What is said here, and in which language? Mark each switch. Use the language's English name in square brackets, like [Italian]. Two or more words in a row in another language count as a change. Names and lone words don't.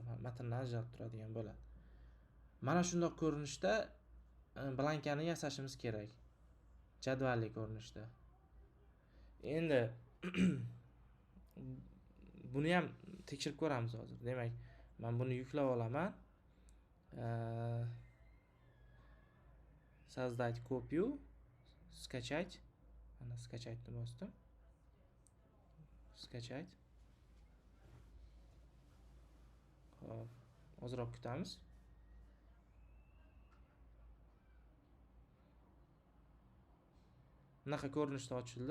[Uzbek] Matnni ajratib turadigan bo'ladi. Mana shunday ko'rinishda blankani yasashimiz kerak. Jadvalli ko'rinishda. Endi buni ham tekshirib ko'ramiz hozir. Demak, men buni yuklab olaman. [Russian] Создать копию, скачать. [Uzbek] Ana skachaytni bosdim. Skachayt. Xo'p, ozroq kutamiz. Bunaqa ko'rinishda ochildi.